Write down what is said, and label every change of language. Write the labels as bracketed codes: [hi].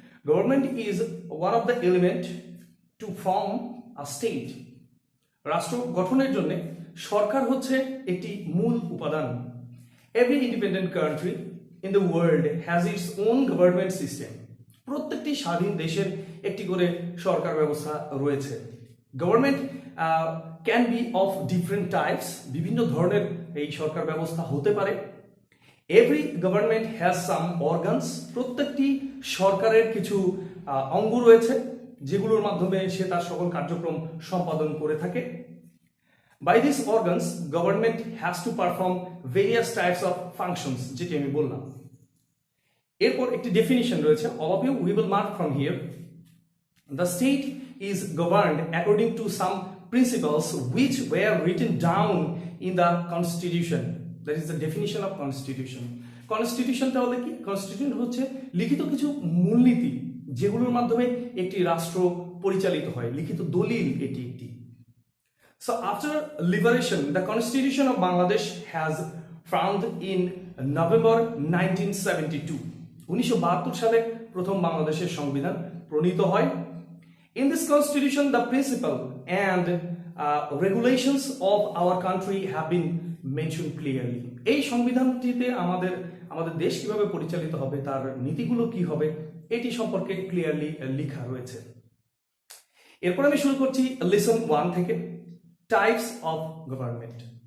[en] Government is one of the element to form a state. [bn] রাষ্ট্র গঠনের জন্য সরকার হচ্ছে একটি মূল উপাদান. [en] Every independent country in the world has its own government system. [bn] প্রত্যেকটি স্বাধীন দেশের একটি করে সরকার ব্যবস্থা রয়েছে. [en] Government can be of different types. [bn] বিভিন্ন ধরনের এই সরকার ব্যবস্থা হতে পারে. [en] Every government has some organs. [bn] প্রত্যেকটি সরকারের কিছু অঙ্গ রয়েছে যেগুলোর মাধ্যমে সে তার সকল কার্যক্রম সম্পাদন করে থাকে. [en] By these organs, government has to perform various types of functions, [bn] যেটি আমি বললাম. এরপর একটি ডেফিনিশন রয়েছে. [en] All of you, we will mark from here. The state is governed according to some principles which were written down in the constitution. That is the definition of constitution. [bn] Constitution তাহলে কি? Constitution হচ্ছে লিখিত কিছু মূলনীতি যেগুলোর মাধ্যমে একটি রাষ্ট্র পরিচালিত হয়, লিখিত দলিল এটি একটি. [en] So after liberation, the constitution of Bangladesh has found in November 1972. [bn] 1972 সালে প্রথম বাংলাদেশের সংবিধান প্রণীত হয়. [en] In this constitution, the principle and regulations of our country have been mentioned clearly. [bn] এই সংবিধানটিতে আমাদের দেশ কিভাবে পরিচালিত হবে, তার নীতিগুলো কি হবে, এটি সম্পর্কে ক্লিয়ারলি লেখা রয়েছে. এরপর আমি শুরু করছি লেসন 1 থেকে, টাইপস অফ গভর্নমেন্ট.